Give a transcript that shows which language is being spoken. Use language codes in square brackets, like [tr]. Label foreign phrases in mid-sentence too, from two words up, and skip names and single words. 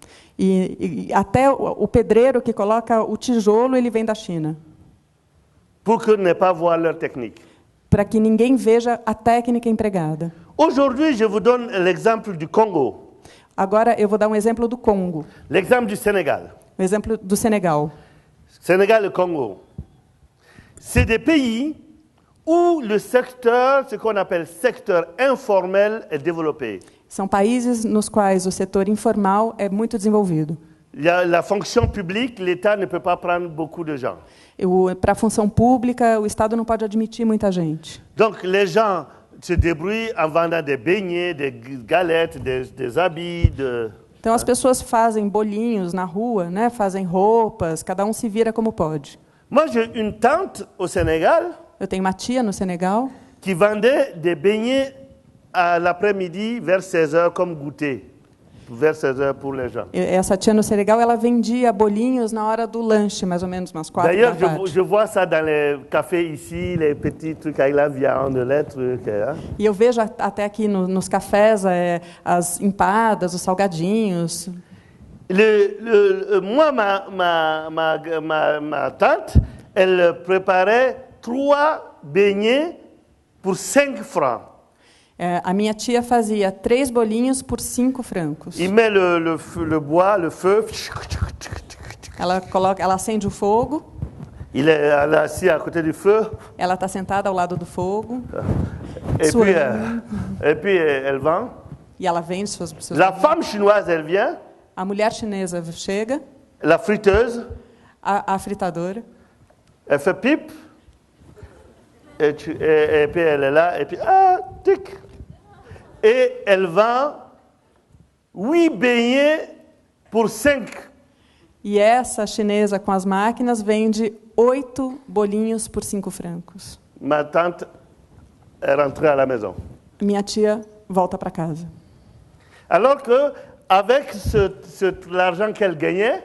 [pt] E até o pedreiro que coloca o tijolo, ele vem da China, [fr] Pour que ne pas voir leur technique. [pt] para que ninguém veja a técnica empregada. [fr] Aujourd'hui, je vous donne l'exemple du Congo, [pt] Agora, eu vou dar um exemplo do Congo, [fr] l'exemple du Sénégal. [pt] um exemplo do Senegal. [fr] Sénégal et Congo. C'est des pays où le secteur, ce qu'on appelle secteur informel, est développé. [pt] São países nos quais o setor informal é muito desenvolvido. [fr] La fonction publique, l'État ne peut pas prendre beaucoup de gens. [pt] Para a função pública, o Estado não pode admitir muita gente. [fr] Donc les gens se débrouillent en vendant des beignets, des galettes, des habits. [pt] Então as pessoas fazem bolinhos na rua, né? Fazem roupas, cada um se vira como pode. [fr] Moi, j'ai une tante au Sénégal [pt] Eu tenho uma tia no Senegal [fr] qui vendait des beignets à l'après-midi vers 16h comme goûter. Vers 16h pour les gens. [pt] Essa tia no Senegal, ela vendia bolinhos na hora do lanche, mais ou menos umas 4 da [fr] D'ailleurs, [pt] tarde. [fr] je vois ça dans les cafés ici, les petits trucs avec la viande, les trucs. Hein. [pt] E eu vejo até aqui nos cafés as empadas, os salgadinhos. [fr] Moi, ma tante, elle préparait 3 beignets pour 5 francs. [pt] A minha tia fazia 3 bolinhos por 5 francos. [fr] Il met le bois, le feu. [pt] Ela acende o fogo, [fr] Elle est assis à côté du feu. [pt] ela está sentada ao lado do fogo, [fr] Et puis elle vend. [pt] e ela vende seus [fr] La femme chinoise, elle vient. [pt] A mulher chinesa chega, [fr] La friteuse, [pt] a fritadora, [fr] elle fait pipe. Et puis elle est là. Et puis, tic. Et elle vend 8 beignets pour 5. [pt] e essa chinesa com as máquinas vende 8 bolinhos por 5 francos. [fr] Ma tante est rentrée à la maison. [pt] Minha tia volta para casa. [fr] Alors que avec l'argent qu'elle gagnait,